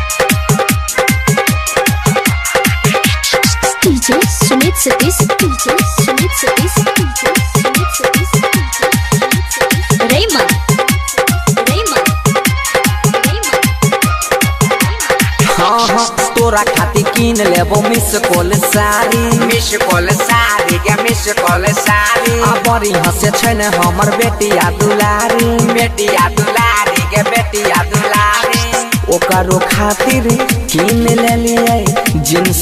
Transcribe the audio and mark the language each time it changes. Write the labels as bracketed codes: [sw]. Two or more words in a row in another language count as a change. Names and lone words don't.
[anp] DJ Sumit Satish, DJ Sumit Satish, DJ Sumit Satish, Raymond, Raymond, Raymond. हाँ हाँ तोरा खाती किन लेबो [en] miss call [anp] सारी गे [en] miss call [anp] सारी बड़ी हंसे छै ने हमर बेटिया दुलारी गे बेटिया दुलारी ओकरो खातिर किन लेलिए जींस